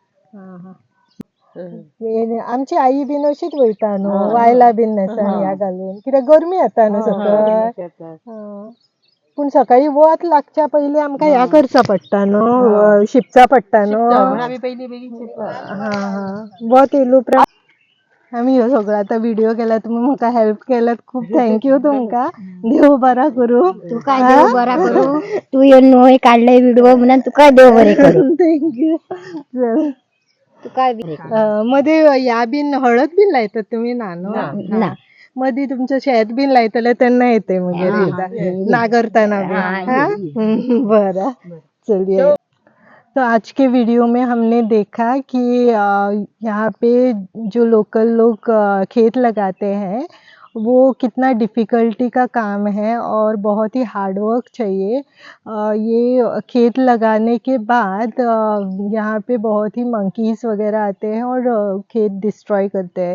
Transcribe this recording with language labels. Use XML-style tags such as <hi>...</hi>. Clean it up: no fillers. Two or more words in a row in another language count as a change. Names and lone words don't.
<kok>आमची आई बीन अशीच वयता न्हू वायला बीन नेसान ह्या घालून कित्याक गरमी येता न्हू सकयल पूण सकाळी वत लागच्या पयलीं आमकां ह्या करचा पडटा न्हू शिंपचा पडटा न्हू वत येयले उपरांत आमी ह्यो सगळो आतां व्हिडिओ केला तुमी म्हाका हेल्प केल्यात खूब थँक्यू तुमकां देव बरा करूं तुका देव बरा करूं तू येवन नोय काढले व्हिडिओ म्हणून तुका देव बरे करूं थँक्यू मध्ये ह्या बीन हळद बीन लायतात तुम्ही ना मध्ये तुमचं शेत बीन लायतले तेन्ना येते मग नागरताना बीन बरं चलिए।</kok> <hi>तो आज के वीडियो में हमने देखा कि यहाँ पे जो लोकल लोग खेत लगाते हैं वो कितना डिफ़िकल्टी का काम है और बहुत ही</hi> <en>hard work</en> <hi>चाहिए। ये खेत लगाने के बाद यहाँ पे बहुत ही मंकीज़ वगैरह आते हैं और खेत डिस्ट्रॉय करते हैं।</hi>